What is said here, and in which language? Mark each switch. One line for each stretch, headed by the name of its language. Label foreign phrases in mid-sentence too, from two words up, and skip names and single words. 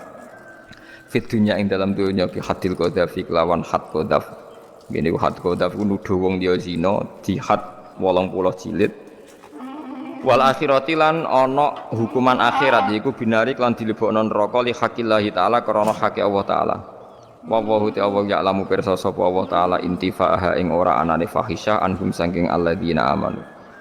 Arabic: في الدنيا
Javanese: ing dalam dunya
Arabic: بحد القذف
Javanese: kelawan
Arabic: حد القذف.
Javanese: Ngene
Arabic: حد القذف
Javanese: ku nuduh wong liya zina di had 80 jilid.
Arabic: والآخرة
Javanese: lan ana hukuman akhirat iku binari lan dilebokno neraka
Arabic: لحق الله تعالى
Javanese: krana hake Allah taala.
Arabic: و و تعالى يعلم
Javanese: pirsa sapa Allah taala intifa'aha ing ora anane fahisyah anhum saking
Arabic: الذين آمنوا.